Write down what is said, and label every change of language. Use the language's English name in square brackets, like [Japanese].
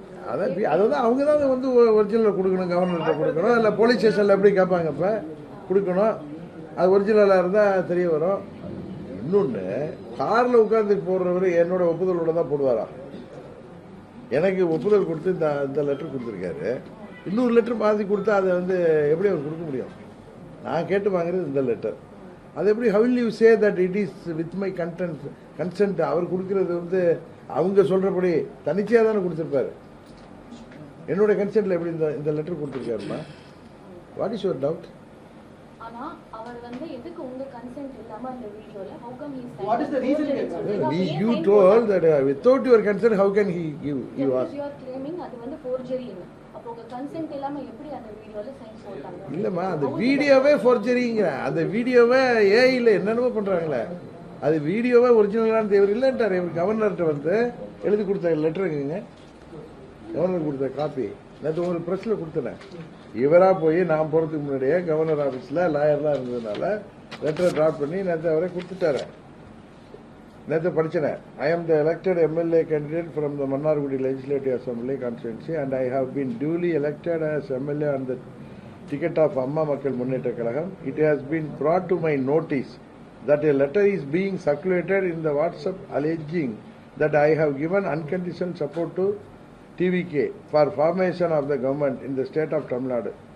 [Tamil] அதான் அவங்க தான் வந்து ஒரிஜினல் கொடுக்கணும், கவர்னர்கிட்ட கொடுக்கணும், இல்லை போலீஸ் ஸ்டேஷன்ல எப்படி கேட்பாங்க இப்ப கொடுக்கணும், அது ஒரிஜினலா இருந்தா தெரிய வரும். இன்னொன்னு, கார்ல உட்கார்ந்து போடுறவரு என்னோட ஒப்புதலோட தான் போடுவாரா. எனக்கு ஒப்புதல் கொடுத்து இந்த லெட்டர் கொடுத்துருக்காரு, இன்னொரு லெட்டர் மாற்றி கொடுத்தா அதை வந்து எப்படி அவர் கொடுக்க முடியும்? நான் கேட்டு வாங்குறது இந்த லெட்டர், அது எப்படி [English] how will you say that it is with my consent? [Tamil] அவர் கொடுக்கறது வந்து அவங்க சொல்றபடி தனிச்சையா தானே கொடுத்திருப்பாரு. என்னோட கன்சென்ட்ல எப்படி இந்த letter கொடுத்திருக்காருமா? [English] What is your doubt? [Tamil] ஆனா அவர் வந்து எதுக்கு உங்க கன்சென்ட் இல்லாம அந்த வீடியோல [English] how come he said what is the reason? You told that without your consent how can he give you ask? You are claiming [Tamil] அது வந்து [English] forgery ன்னு. [Tamil] அப்ப உங்க கன்சென்ட் இல்லாம எப்படி அந்த வீடியோல சைன் போட்டாங்க? இல்லம்மா, அந்த வீடியோவே forgeryங்கற, அந்த வீடியோவே AI ல என்னென்னமோ பண்றாங்களே, அது வீடியோவே ஒரிஜினலான தேவர் இல்லன்றாரு. இவர் கவர்னர்கிட்ட வந்து எழுதி கொடுத்த லெட்டருங்க, கவர்னர் கொடுத்த காப்பி நேற்று ஒரு பிரஸ்ல கொடுத்தேன். இவரா போய் நான் போறதுக்கு முன்னாடியே கவர்னர் ஆபீஸ்ல லாயர்லாம் இருந்ததுனால லெட்டரை டிராப் பண்ணி நேற்று அவரை கொடுத்துட்டாரு. நேற்று படிச்சேன். [English] I am the elected MLA candidate from the Mannargudi Legislative Assembly constituency and I have been duly elected as MLA on the ticket of Amma Makkal Munneta Kalagam. It has been brought to my notice that a letter is being circulated in the WhatsApp alleging that I have given unconditional support to TVK for formation of the government in the state of Tamil Nadu.